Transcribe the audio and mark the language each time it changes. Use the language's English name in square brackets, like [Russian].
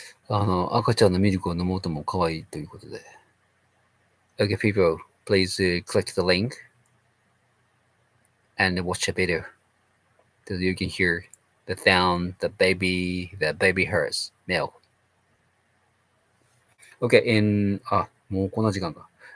[Japanese] 赤ちゃんのミルクを飲もうとも可愛いということで。 [English] Okay, people, please click the link and watch the video so you can hear the sound the baby hers milk. [Japanese] Okay,もうこんな時間か。